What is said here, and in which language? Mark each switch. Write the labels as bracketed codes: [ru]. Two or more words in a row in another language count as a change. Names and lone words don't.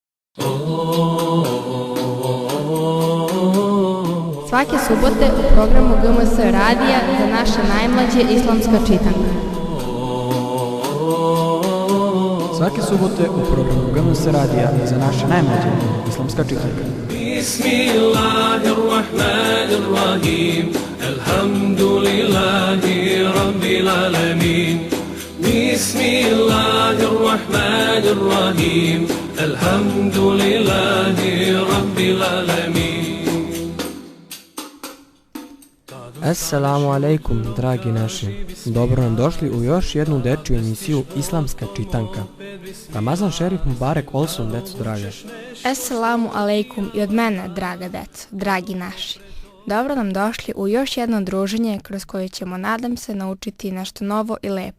[sr] Svake subote u programu GMS radija za naše najmlađe islamska čitanka. Svake subote u programu GMS radija za naše najmlađe islamska čitanka. [ar] بسم الله الرحمن الرحيم. الحمد لله رب العالمين. بسم الله الرحمن الرحيم. الحمد لله رب العالمين. السلام عليكم, [sr] dragi naši. Dobro nam došli u još jednu dečju emisiju Islamska čitanka. [tr] Ramazan Šerif Mubarek Olson, [sr] deco draga. [ar] السلام عليكم [sr] i od mene, draga deco, dragi naši. Dobro nam došli u još jedno druženje kroz koje ćemo, nadam se, naučiti nešto novo i lepo.